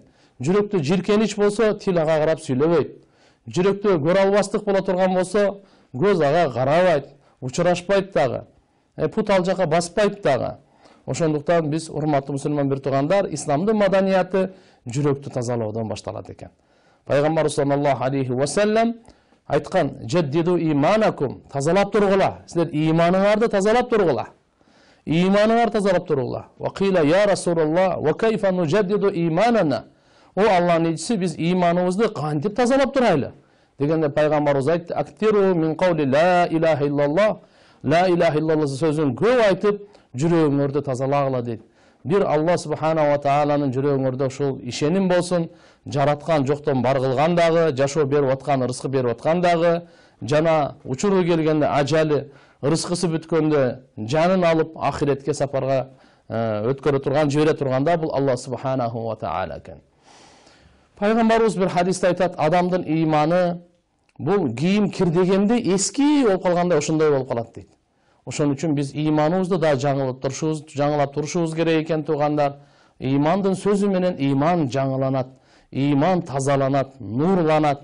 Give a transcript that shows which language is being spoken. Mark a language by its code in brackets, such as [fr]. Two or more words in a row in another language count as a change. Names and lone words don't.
[ky] Жүрөктө жиркенич болсо, тил ага карап сүйлөбөйт. Жүрөктө көрө албастык боло турган болсо, көз ага карабайт, учурашпайт дагы. Пут ал жака баспайт дагы. Ошондуктан биз, урматтуу мусулман бир туугандар, исламдын маданияты жүрөктү тазалоодон башталат экен. Пайгамбар [ar] صلى الله عليه وسلم [ky] айткан: [ar] "جددوا إيمانكم", [ky] тазалап тургула. Силер иманыңарды тазалап тургула. Иманыңар тазалап тургула. [ar] وقيل يا رسول الله وكيف نجدد إيماننا. [ky] О Аллахтын элчиси, биз иманыбызды кантип тазалап турайлы? Дегенде пайгамбарыбыз айтты: [ar] "أكثروا من قول لا إله إلا الله لا إله إلا الله [ky] сөзүн көп айтып, жүрөгүңөрдү тазалагыла дейт. Bir [ar] الله سبحانه و [ky] ta'alanın жүрөгүңөрдө ушул ишеним болсун, жараткан жоктон бар кылган дагы, жашоо берип аткан, рызкы берип аткан дагы, жана учуру келгенде ажалы, рызкысы бүткөндө жанын алып ахиретке сапарга өткөрө турган, жибере турган да бул [ar] الله سبحانه وتعالى [ky] экен. Пайгамбарыбыз бир хадисте айтат, адамдын ыйманы бул кийим кирдегенде эски болуп калганда ошондой болуп калат дейт. Ошон үчүн биз ыйманыбызды да жаңылап турушубуз керек экен туугандар. Ыймандын сөзү менен ыйман жаңыланат, ыйман тазаланат, нурланат.